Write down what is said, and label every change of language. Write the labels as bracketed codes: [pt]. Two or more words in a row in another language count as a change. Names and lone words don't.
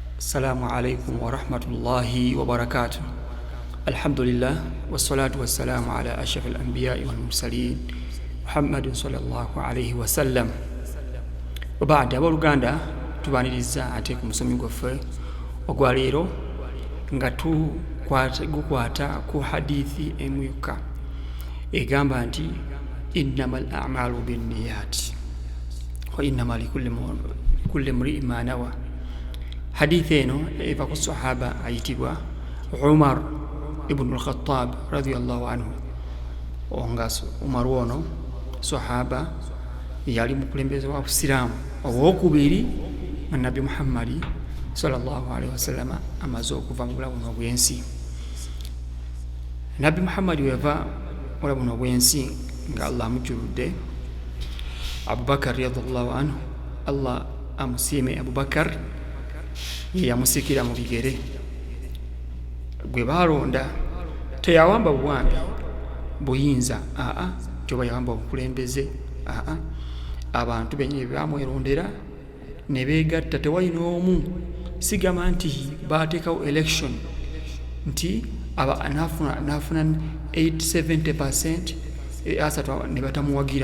[ar] السلام عليكم ورحمة الله وبركاته. الحمد لله والصلاة والسلام على أشرف الأنبياء والمرسلين محمد صلى الله عليه وسلم. [lg] وبعد أبولغاندا tubaniriza ate ku musomi gwaffe ogwaleero nga gukwata ku hadithi emu yokka egamba nti [ar] إنما الأعمال بالنيات وإنما لكل امرئ ما نوى. [lg] Hadithi eno eva ku sahaba ayitibwa Umar ibn al-Khattab [ar] رضي الله عنه. [lg] Ongaso Umar wono sahaba yali mukulembeze wa Islam owokubiri Nabi Muhammad [ar] صلى الله عليه وسلم [lg] amaze okuva mu bulamu bw'ensi. Nabi Muhammad weva mu bulamu bw'ensi nga Allah amujjuludde. Abubakar [ar] رضي الله عنه, [lg] Allah amusiime Abubakar yamusikira mu bigere gwe balonda. Teyawamba buwambi buyinza kyoba yawamba obukulembeze abantu benye bamwerondera ne beegatta. Tewalina omu sigama nti bateekawo election nti nafuna 70% asatu ne batamuwagira.